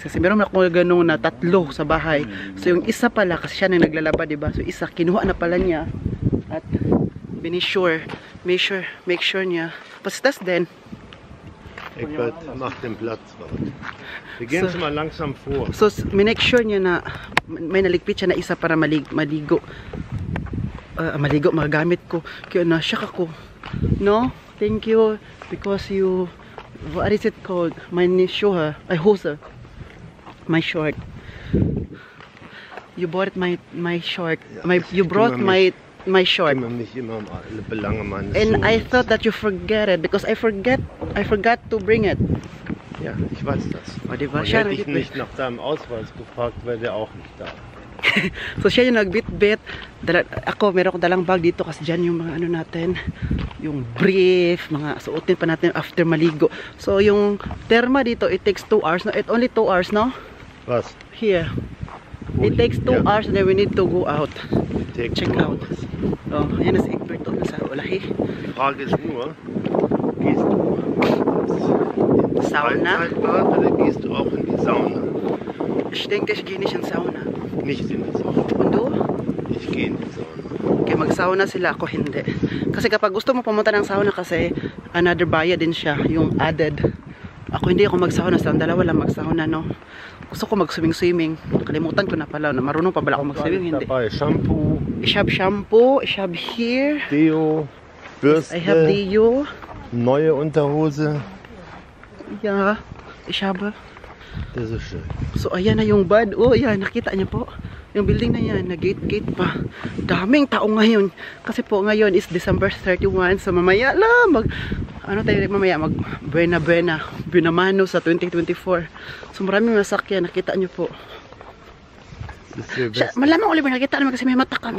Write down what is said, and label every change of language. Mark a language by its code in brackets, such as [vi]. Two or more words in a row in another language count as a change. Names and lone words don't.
[tl] Kasi meron ako ganun na 3 sa bahay. So yung isa pala, kasi siya na naglalaba diba. So isa, kinuha na pala niya. At binisure. [en] Make sure [tl] niya. Pastas din. [de] Egbert, mach den Platz. Wir gehen so, mal langsam vor. [tl] So, [en] make sure [tl] niya na may naligpit siya na isa para maligo. Magamit ko. Kaya na-shock ako. [en] No? Thank you. Because you, what is it called? My shoe, hose. My short. You bought my short. You brought my short. And I thought that you forget it because I forgot to bring it. [de] Ja, ich weiß das. Hätte ich nicht nach deinem Ausweis gefragt, wäre der auch nicht da. [tl] So siya yung nagbit-bit. Ako, meron ko dalang bag dito kasi dyan yung mga ano natin, yung brief, mga suotin pa natin after maligo. So yung terma dito, [en] it takes 2 hours. No? It only 2 hours, no? [de] Was? [en] Here. It takes 2 hours and then we need to go out. Check out. [tl] Oh, ayan na si Egbert to, nasa ulahi. [de] Die Frage ist nur, gehst du ins Freizeit-Bad oder gehst du auch in die Sauna? Ich denke, ich gehe nicht in Sauna. Nicht in die Sauna. Und du? Ich gehe in die Sauna. [tl] Okay, mag-sauna sila, ako hindi. Kasi kapag gusto mo pumunta ng sauna kasi another bayad din siya, yung added. Ako hindi ako mag-sauna, sa dalawa lang mag-sauna, no? Gusto ko mag-swimming. Nakalimutan ko na pala. Marunong pa bala ako mag-swimming. Hindi. [de] Shampoo. Ich habe Shampoo. Ich habe hier. Deo. Bürste. [en] I have Deo. [de] Neue Unterhose. Ja. Ich habe. Das ist schön. [tl] So, ayan na yung bad. Oh, ayan. Nakita niyo po. Yung building na yan. Nag-gate pa. Daming tao ngayon. Kasi po ngayon is December 31. So, mamaya lang. Ano tayo mamaya? Buenamano sa 2024. So maraming masakyan, nakita nyo po. Malamang Oliver, nakita naman kasi may mata kami.